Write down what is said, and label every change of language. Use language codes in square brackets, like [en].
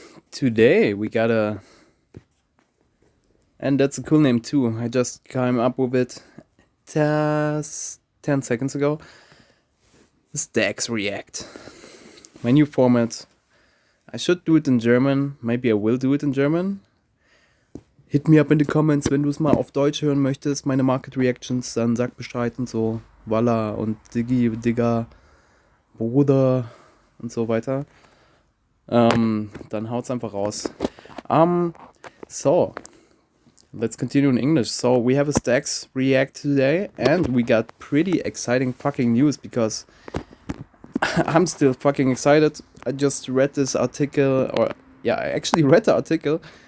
[en] Today we got and that's a cool name too. I just came up with it just 10 seconds ago. Staxx React. My new format. I should do it in German. Maybe I will do it in German. Hit me up in the comments, [de] wenn du es mal auf Deutsch hören möchtest. Meine Market Reactions, dann sag Bescheid und so. Walla und Diggi, Digga, Bruder und so weiter. Dann haut's einfach raus. [en] So, let's continue in English. So, we have a Staxx React today, and we got pretty exciting fucking news because I'm still fucking excited. I just read this article, I actually read the article.